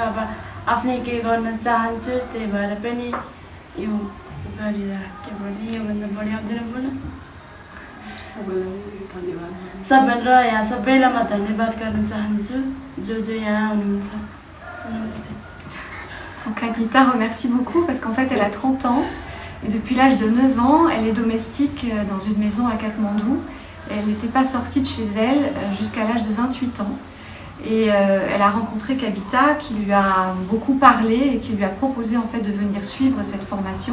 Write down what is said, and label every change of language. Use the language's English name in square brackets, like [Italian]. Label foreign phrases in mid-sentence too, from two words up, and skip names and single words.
[Nepali] अब आफ्नै के गर्न चाहन्छु, त्यही भएर पनि यो गरिराखेँ भने योभन्दा बढी आउँदैन बोल्न। सबैलाई यहाँ सबैलाई म धन्यवाद गर्न चाहन्छु जो यहाँ हुनुहुन्छ। Namaste. [French] Donc Anita remercie beaucoup parce qu'en fait elle a 30 ans et depuis l'âge de 9 ans elle est domestique dans une maison à Katmandou. Elle n'était pas sortie de chez elle jusqu'à l'âge de 28 ans et elle a rencontré Kavita qui lui a beaucoup parlé et qui lui a proposé en fait de venir suivre cette formation.